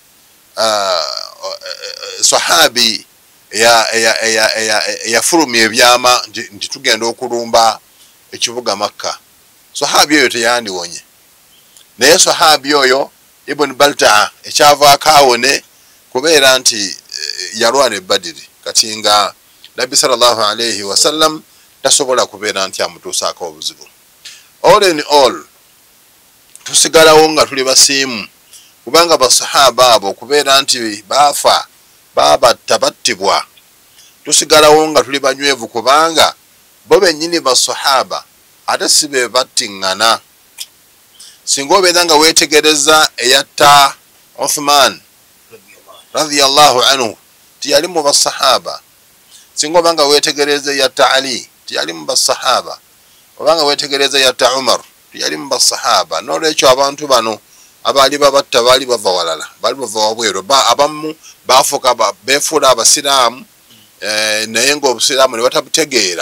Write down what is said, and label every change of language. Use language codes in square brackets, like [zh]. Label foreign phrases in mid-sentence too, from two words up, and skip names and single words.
[lg] sahabi yafulumya ebyama nti tugenda okulumba ekibuga Makka sahabi oyo teyandiwonye naye sahabi oyo Ibn Baltaa ekyavaako awone kubeera nti yalwana e Badr kati nga Nabbi sallallahu [ar] عليه وسلم [lg] tasobola kubeera nti amutuusaako obuzibu [en] all in all [lg] tusigalawo nga tuli basiimu kubanga basahaba abo kubeera nti baafa babatta battibwa tusigalawo nga tuli banywevu kubanga bo bennyini basahaba ate si be battiŋŋana singa obeera nga weetegereza eyatta Uthman [ar] رضي الله عنه [lg] tiyali mu basahaba singa oba nga weetegereza eyatta Ali tiyali mu basahaba obanga weetegereza eyatta Umar tiyali mu basahaba n'olwekyo abantu bano abaali babatta baali bava walala baali bava wabweru abamu baafuuka beefuula abasiraamu naye ng'obusiraamu ne batabutegeera.